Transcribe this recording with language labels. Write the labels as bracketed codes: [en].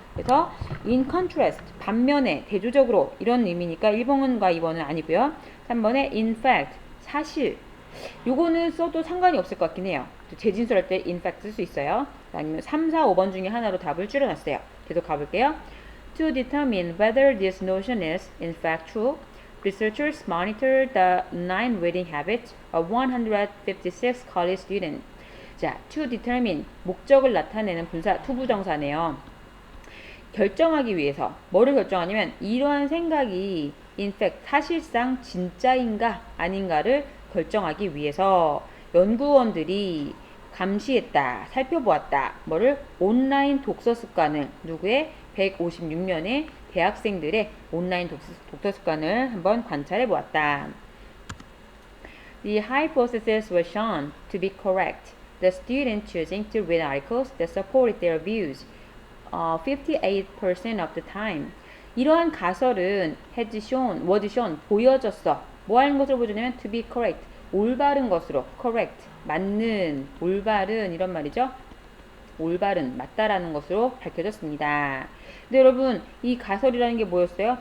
[ko] 그래서 in contrast, 반면에, 대조적으로 이런 의미니까 1번과 2번은 아니고요. 3번에 in fact, 사실. 요거는 써도 상관이 없을 것 같긴 해요. 재진술할 때 in fact 쓸 수 있어요. 아니면 3, 4, 5번 중에 하나로 답을 줄여놨어요. 계속 가볼게요. [en] To determine whether this notion is in fact true, researchers monitor the 9 reading habits of 156 college students. [ko] 자, to determine, 목적을 나타내는 분사, 투부정사네요. 결정하기 위해서 뭐를 결정하냐면 이러한 생각이 in fact 사실상 진짜인가 아닌가를 결정하기 위해서 연구원들이 감시했다, 살펴보았다. 뭐를? 온라인 독서 습관을. 누구의? 156명의 대학생들의 온라인 독서 습관을 한번 관찰해 보았다. [en] The hypothesis was shown to be correct. The students choosing to read articles that supported their views 58% of the time. [ko] 이러한 가설은 was shown, 보여졌어. 뭐 하는 것으로 보여주냐면 [en] to be correct, [ko] 올바른 것으로, correct, 맞는, 올바른 이런 말이죠. 올바른, 맞다라는 것으로 밝혀졌습니다. 근데 여러분, 이 가설이라는 게 뭐였어요?